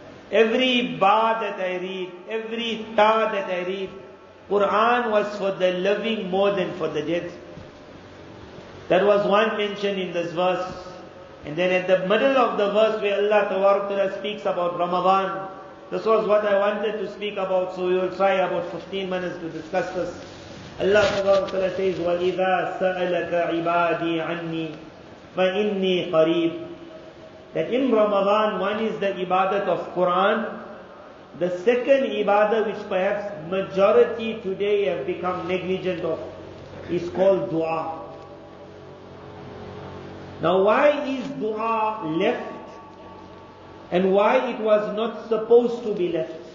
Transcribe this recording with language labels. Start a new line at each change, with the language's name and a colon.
English: Every ba that I read, every ta that I read, Qur'an was for the living more than for the dead. That was one mention in this verse. And then at the middle of the verse where Allah Ta'ala speaks about Ramadhaan, this was what I wanted to speak about, so we will try about 15 minutes to discuss this. Allah Ta'ala says,
Arabic: وَإِذَا سَأَلَكَ عِبَادِي عَنِّي فَإِنِّي قَرِيبٌ.
English: That in Ramadan, one is the ibadat of Qur'an. The second ibadah, which perhaps majority today have become negligent of, is called dua. Now why is dua left and why it was not supposed to be left?